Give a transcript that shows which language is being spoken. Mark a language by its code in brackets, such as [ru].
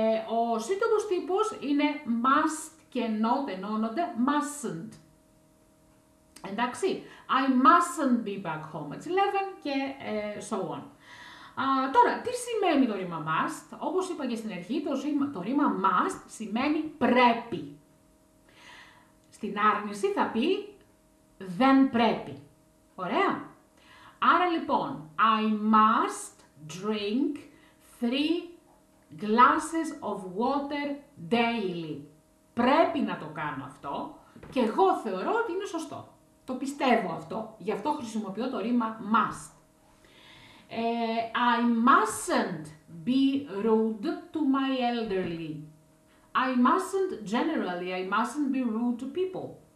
[el] Ο σύντομος τύπος είναι must και not ενώνονται mustn't. [en] Εντάξει, I mustn't be back home at 11 και so on. [el] Τώρα, τι σημαίνει το ρήμα must? Όπως είπα και στην αρχή, το ρήμα must σημαίνει πρέπει. Στην άρνηση θα πει δεν πρέπει. Ωραία. Άρα λοιπόν, [en] I must drink 3 glasses of water daily. [el] Πρέπει να το κάνω αυτό και εγώ θεωρώ ότι είναι σωστό. Το πιστεύω αυτό, γι' αυτό χρησιμοποιώ το ρήμα must. [en] I mustn't be rude to my elderly. I mustn't, generally, I mustn't be rude to people.